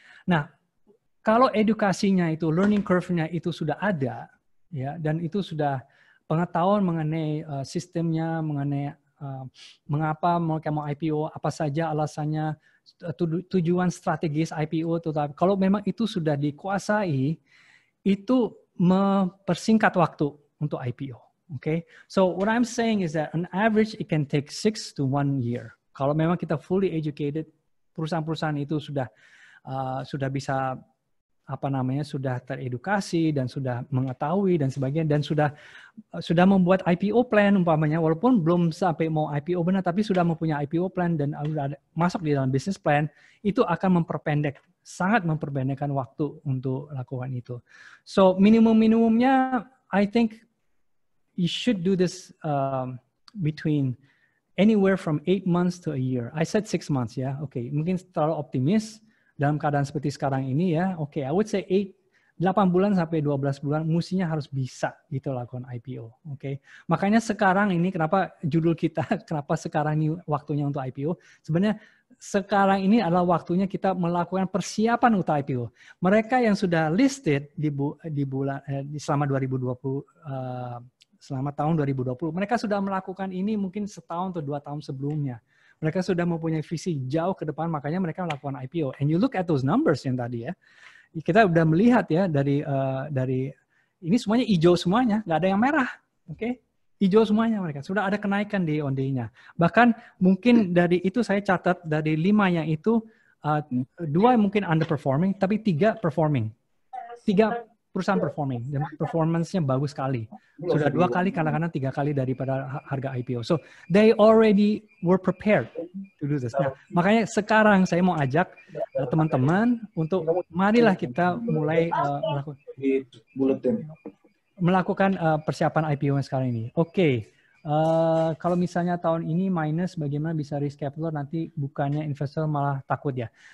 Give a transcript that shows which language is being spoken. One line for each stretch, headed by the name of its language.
Indonesian: Nah, kalau edukasinya itu, learning curve-nya itu sudah ada, ya, dan itu sudah pengetahuan mengenai sistemnya, mengenai mengapa mereka mau IPO, apa saja alasannya, tujuan strategis IPO, kalau memang itu sudah dikuasai, itu mempersingkat waktu untuk IPO.
English: Okay, so what I'm saying is that on average it can take 6 to 1 year.
Indonesian: Kalau memang kita
English: fully educated,
Indonesian: perusahaan-perusahaan itu sudah bisa sudah teredukasi dan sudah mengetahui dan sebagainya, dan sudah membuat IPO plan umpamanya, walaupun belum sampai mau IPO benar, tapi sudah mempunyai IPO plan dan sudah masuk di dalam business plan, itu akan sangat memperpendekkan waktu untuk lakukan itu.
English: So minimumnya, I think you should do this between anywhere from 8 months to a year. I said 6 months ya.
Indonesian: Oke, mungkin terlalu optimis dalam keadaan seperti sekarang ini ya. Oke,
English: I would say
Indonesian: 8 bulan sampai 12 bulan mestinya harus bisa gitu lakukan IPO. Oke. Makanya sekarang ini kenapa judul kita kenapa sekarang ini waktunya untuk IPO? Sebenarnya sekarang ini adalah waktunya kita melakukan persiapan untuk IPO. Mereka yang sudah listed selama 2020 selama tahun 2020, mereka sudah melakukan ini mungkin setahun atau 2 tahun sebelumnya. Mereka sudah mempunyai visi jauh ke depan, makanya mereka melakukan IPO.
English: And you look at those numbers
Indonesian: yang tadi ya, kita udah melihat ya dari ini semuanya hijau semuanya, nggak ada yang merah, oke? Hijau semuanya mereka. Sudah ada kenaikan di OND-nya. Bahkan mungkin dari itu saya catat dari 5 yang itu 2 mungkin underperforming, tapi 3 performing. 3 perusahaan performing dan performance-nya bagus sekali. Sudah 2 kali, kadang-kadang 3 kali daripada harga IPO.
English: So they already were prepared to do this.
Indonesian: Nah, makanya sekarang saya mau ajak teman-teman untuk marilah kita mulai melakukan. melakukan persiapan IPO yang sekarang ini. Oke. Kalau misalnya tahun ini minus, bagaimana bisa risk capital nanti bukannya investor malah takut ya?